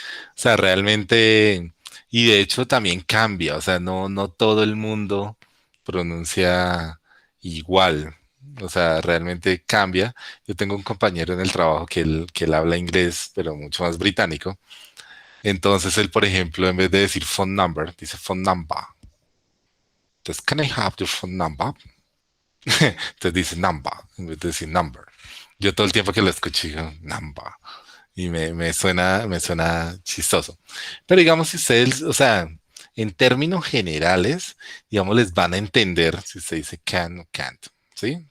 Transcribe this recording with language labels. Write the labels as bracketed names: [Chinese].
[Spanish] O sea, realmente, y de hecho también cambia, o sea, no todo el mundo pronuncia igual. O sea, realmente cambia. Yo tengo un compañero en el trabajo que él habla inglés, pero mucho más británico. Entonces él, por ejemplo, en vez de decir phone number, dice phone number. [English] Entonces, can I have your phone number? [Spanish] Entonces dice number, en vez de decir number. Yo todo el tiempo que lo escuché digo number. Y me suena chistoso. Pero digamos, si ustedes, o sea, en términos generales, digamos, les van a entender si usted dice can o can't. ¿Sí?